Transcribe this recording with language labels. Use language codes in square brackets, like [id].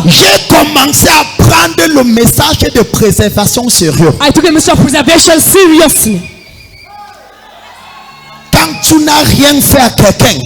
[fr] j'ai commencé à prendre le message de préservation sérieux. [en] I took the message of preservation seriously. [fr] Quand tu n'as rien fait à quelqu'un